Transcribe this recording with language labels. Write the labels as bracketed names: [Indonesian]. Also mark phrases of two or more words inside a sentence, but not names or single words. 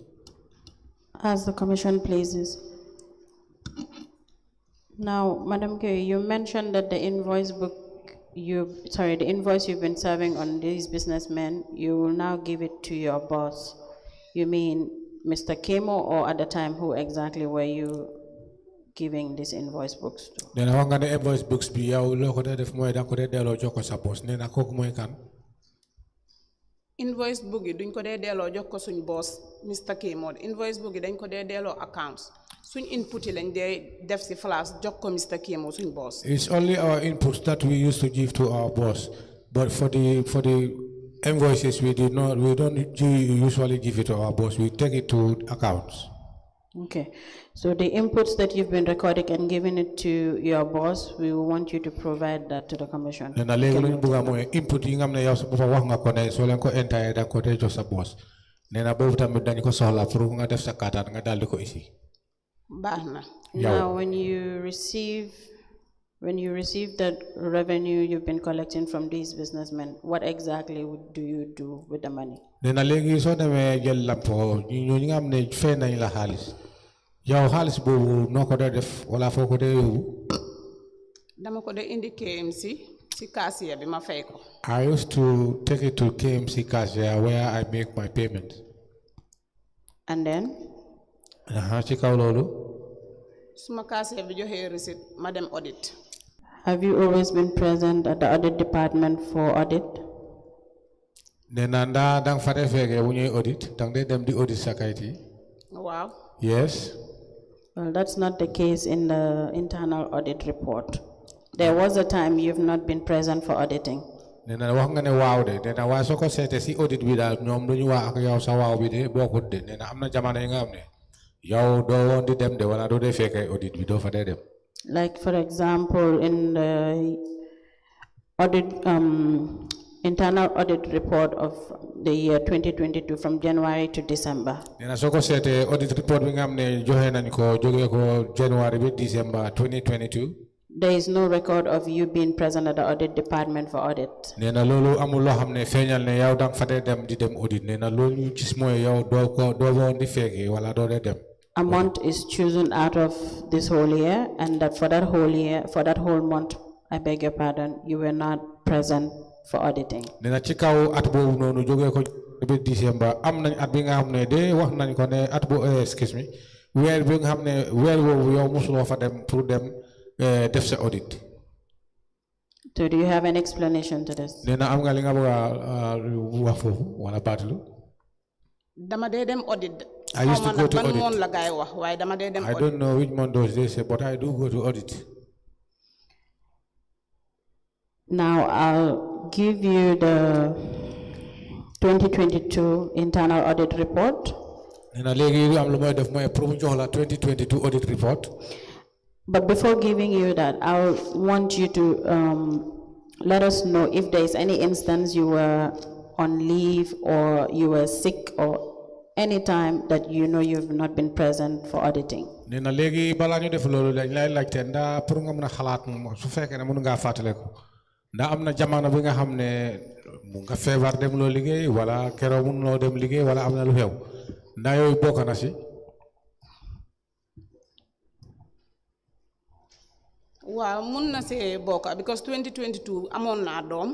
[English] As the Commission pleases. Now, Madam K, you mentioned that the invoice you've been serving on these businessmen, you will now give it to your boss. You mean Mr. Kemo, or at the time, who exactly were you giving these invoice books to? Then I want the invoice books [Wolof] be ya loko de def moy da ko de delo joko sa boss nena koku moy kan. [English] Invoice book [Wolof] yi duñ ko dé délo jox ko suñ boss Mr. Kemo. [English] Invoice book [Wolof] yi dañ ko dé délo accounts. Suñ input yi lañ dé def ci flash jox ko Mr. Kemo suñ boss. It's [English] only our inputs that we used to give to our boss, but for the invoices we don't usually give it to our boss. We take it to accounts. Okay, so the inputs that you've been recording and giving it to your boss, we want you to provide that to the Commission. [Wolof] Nena legi luñ bëgga moy input yi nga xamne yow bu fa wax nga ko ne so len ko entire da ko jox sa boss. Nena bobu tamit dañ ko soxla pour nga def sa carte nga dal di ko ici. Baxna. [English] Now when you receive that revenue you've been collecting from these businessmen, what exactly do you do with the money? [Wolof] Nena legi so demé jël lampo ñu nga xamne fay nañ la xaliss. Yow xaliss bobu noko def wala foko de yobu? Dama ko de indi K.M.C. ci cashier bi ma fay ko. [English] I used to take it to K.M.C. cashier where I make my payment. And then? [Wolof] Ci kaw lolu. Suma cashier bi joxe [English] receipt madam Audit. Have you always been present at the audit department for audit? [Wolof] Nena dang fa defeke bu ñuy audit dang de dem di audit sa kayit yi. [English] Wow. Yes. Well, that's not the case in the internal audit report. There was a time you've not been present for auditing. [Wolof] Nena wax nga ne waaw de nena waaye soo ko seetee si audit bi daal ñoom lu ñu wax ak yow sa waaw bi de bokkut de nena am na jamono yi nga xam ne yow doo woon di dem de wala doo dee fekkee audit bi doo fa dee dem. [English] Like, for example, in the audit, internal audit report of the year 2022 from January to December. [Wolof] Nena soo ko seetee [English] audit report [Wolof] bi nga xam ne joxe nañ ko jógee ko January bi December 2022. [English] There is no record of you being present at the audit department for audit. [Wolof] Nena loolu amul loo xam ne feeñal ne yow dang fa dee dem di dem audit nena loolu ñu gis mooy yow doo woon di fekkee wala doo dee dem. [English] A month is chosen out of this whole year, and that for that whole year, for that whole month, I beg your pardon, you were not present for auditing. [Wolof] Nena ci kaw at boobu noonu jógee ko bi December am nañ at bi nga xam ne de wax nañ ko ne at bo [English] excuse me [Wolof] weer bi nga xam ne weer woowu yow mosuloo fa dem pour dem def sa audit. [English] So do you have an explanation to this? [Wolof] Nena am nga li nga bëgg a wax foofu wala baatulu. Dama dee dem audit. [English] I used to go to audit. [Wolof] Ban la gaay wax waaye dama dee dem [English] I audit. don't know which month those they say, but I do go to audit. Now I'll give you the 2022 internal audit report. [Wolof] Nena léegi am lu may def mooy pour mu jox la 2022 [English] audit report. But before giving you that, I want you to let us know if there is any instance you were on leave or you were sick or any time that you know you've not been present for auditing. [Wolof] Nena léegi balaa ñu def loolu dañ lay laajte ndax pour nga mën a xalaat su fekkee ne mën ngaa fàttaliku ndax am na jamono bi nga xam ne mu nga feebar dem loo liggéey wala keroog mun loo dem liggéey wala am na lu xew ndax yooyu bokk na si. Waaw mun na see bokk because 2022 amoon naa doom.